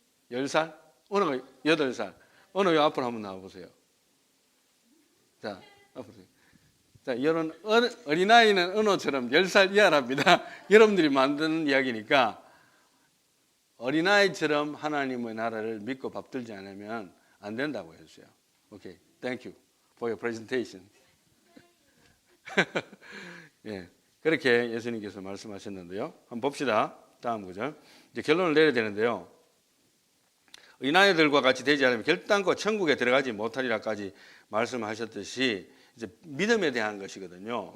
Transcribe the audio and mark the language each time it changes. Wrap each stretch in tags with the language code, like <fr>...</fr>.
<ko>10살? 오늘 8살. 오늘 앞으로 한번 나와보세요. 자, 앞으로. 자, 이런 어린아이는 언어처럼 10살 이하랍니다. 여러분들이 만드는 이야기니까 어린아이처럼 하나님의 나라를 믿고 밥들지 않으면 안 된다고 했어요.</ko> <en>Okay, thank you for your presentation.</en> <ko>예, 그렇게 예수님께서 말씀하셨는데요. 한번 봅시다. 다음 구절. 이제 결론을 내려야 되는데요. 어린아이들과 같이 되지 않으면 결단코 천국에 들어가지 못하리라까지 말씀하셨듯이 이제 믿음에 대한 것이거든요.</ko>